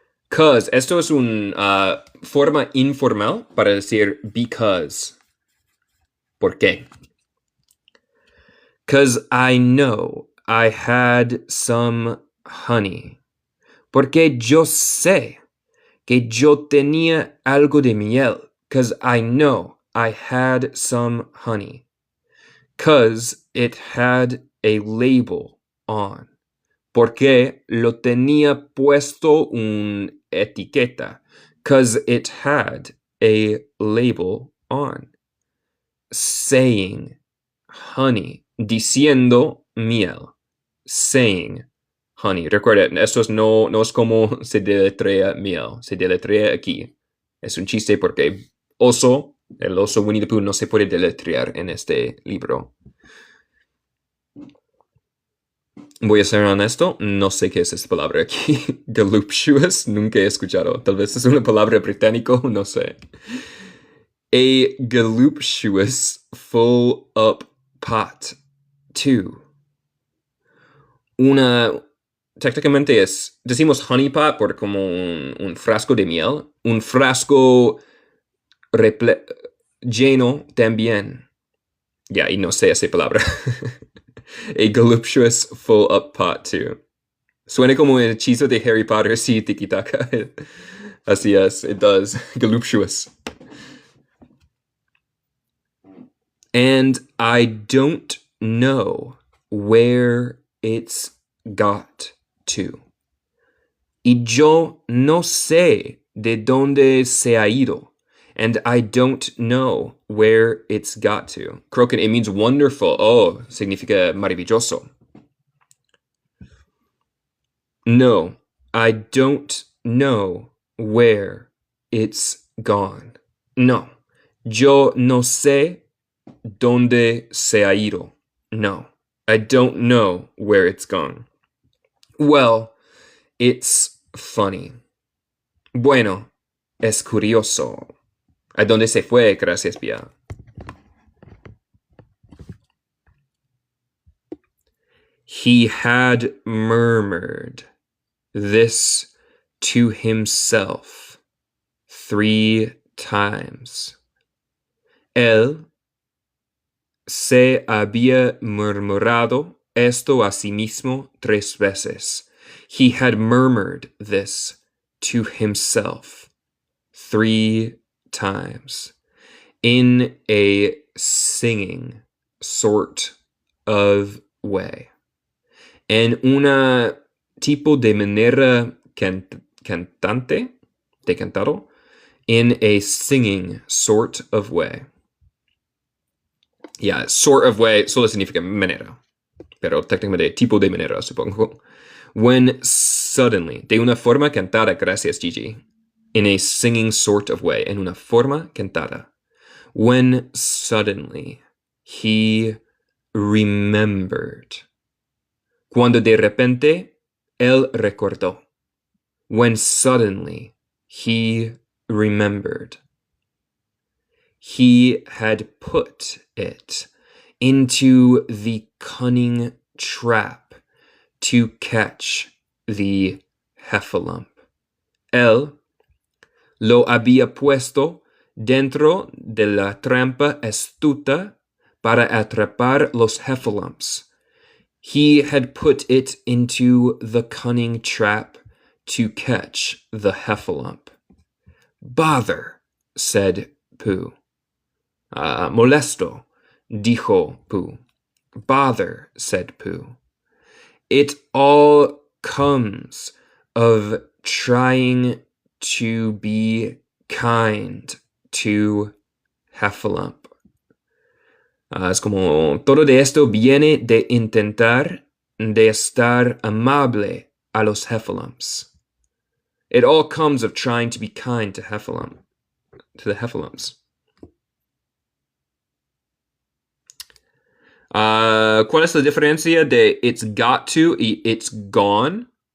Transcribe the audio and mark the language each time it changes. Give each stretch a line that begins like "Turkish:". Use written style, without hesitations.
Spanish: Cause, esto es una forma informal para decir because. ¿Por qué?
English: Cause I know I had some honey.
Spanish: Porque yo sé que yo tenía algo de miel.
English: Cause I know I had some honey. Cause it had a label on.
Spanish: Porque lo tenía puesto una etiqueta.
English: Cause it had a label on. Saying honey.
Spanish: Diciendo miel.
English: Saying honey.
Spanish: Recuerda, esto no es como se deletrea miel. Se deletrea aquí. Es un chiste porque el oso Winnie the Pooh no se puede deletrear en este libro. Voy a ser honesto, no sé qué es esta palabra aquí. Galuptuous, nunca he escuchado. Tal vez es una palabra británico, no sé.
English: A galuptuous full up pot. 2.
Spanish: Técnicamente decimos honey pot por como un frasco de miel. Un frasco lleno también. Ya, y no sé esa palabra.
English: A galuptuous full up pot too.
Spanish: Suena como el hechizo de Harry Potter, sí, tiki-taka. Así es,
English: it does.
Spanish: Galuptuous.
English: And I don't know where it's got to.
Spanish: Y yo no sé de dónde se ha ido.
English: And I don't know where it's got to.
Spanish: Creo que
English: it means wonderful.
Spanish: Oh, significa maravilloso.
English: No, I don't know where it's gone.
Spanish: No, yo no sé dónde se ha ido.
English: No, I don't know where it's gone. Well, it's funny.
Spanish: Bueno, es curioso. ¿A dónde se fue? Gracias, Pia.
English: He had murmured this to himself 3 times.
Spanish: Él se había murmurado esto a sí mismo 3 veces.
English: He had murmured this to himself 3 times in a singing sort of way.
Spanish: En una tipo de manera cantante, de cantado,
English: in a singing sort of way.
Spanish: Yeah,
English: sort of way
Spanish: solo significa manera, pero técnicamente tipo de manera, supongo.
English: When suddenly,
Spanish: de una forma cantada, gracias Gigi,
English: in a singing sort of way,
Spanish: en una forma cantada.
English: When suddenly he remembered.
Spanish: Cuando de repente él recordó.
English: When suddenly he remembered. He had put it into the cunning trap to catch the heffalump.
Spanish: Él lo había puesto dentro de la trampa astuta para atrapar los heffalumps.
English: He had put it into the cunning trap to catch the heffalump. Bother, said Pooh.
Spanish: Molesto, dijo Pooh.
English: Bother, said Pooh. It all comes of trying to be kind to heffalump.
Spanish: Es como todo de esto viene de intentar de estar amable a los heffalumps.
English: It all comes of trying to be kind to the heffalumps.
Spanish: ¿Cuál es la diferencia de
English: it's got to
Spanish: y
English: it's gone?